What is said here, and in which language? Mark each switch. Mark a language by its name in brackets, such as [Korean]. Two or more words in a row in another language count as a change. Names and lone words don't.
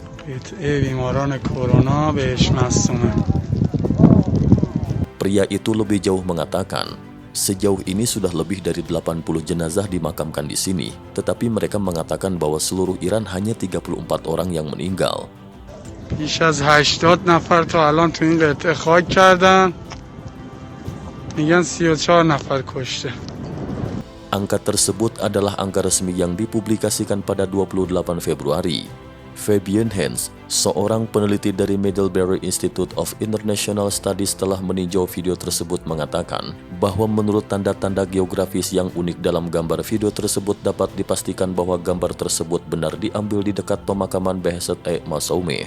[Indonesian] Pria itu lebih jauh mengatakan, sejauh ini sudah lebih dari 80 jenazah dimakamkan di sini, tetapi mereka mengatakan bahwa seluruh Iran hanya 34 orang yang meninggal. [Persian] بیش از 80 نفر تا الان تو این قطعه خاک کردن. میگن 34 نفر کشته. [Indonesian] Angka tersebut adalah angka resmi yang dipublikasikan pada 28 Februari. Fabian Hens, seorang peneliti dari Middlebury Institute of International Studies telah meninjau video tersebut mengatakan bahwa menurut tanda-tanda geografis yang unik dalam gambar video tersebut dapat dipastikan bahwa gambar tersebut benar diambil di dekat pemakaman Beheshet-e Mausumeh.